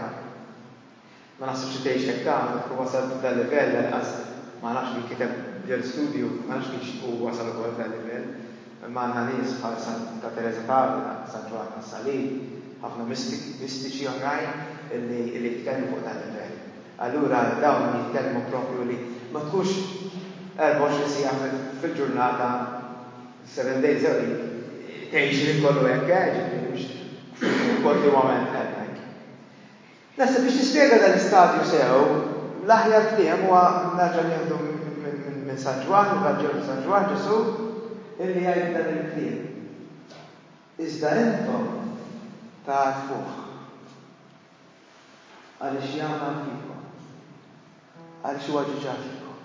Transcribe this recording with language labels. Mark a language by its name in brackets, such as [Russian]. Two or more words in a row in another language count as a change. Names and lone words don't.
[Maltese] Ma naħsibx tgħix hekk tagħmel u wasal dal-livell lanqas ma nafx min kiteb ġel studju, ma nafx kif hu wasal ukoll dal-livell. manna nies bħal Santa Teresa d'Avila, San Ġwan tas-Salib, ħafna mistiċi oħrajn li jitkellmu fuq dan il-livell. Allura dawn jitkellmu propju li ma tkunx 24 sija fil-ġurnata [English] 7 days a week [Maltese] tgħix li kollu hekk, ġifieri mhux kontinwament hekk. Nasa biex nispjega dan l-istadju sew, l-aħjar kliem huwa nerġa' nieħdu minn San Ġwan, il-Vanġelu San Ġwan Ġesu, illi jgħid dan il-kliem. Iżda intom tarfuh għaliex jagħmel fikom, għaliex huwa ġiġa fikom.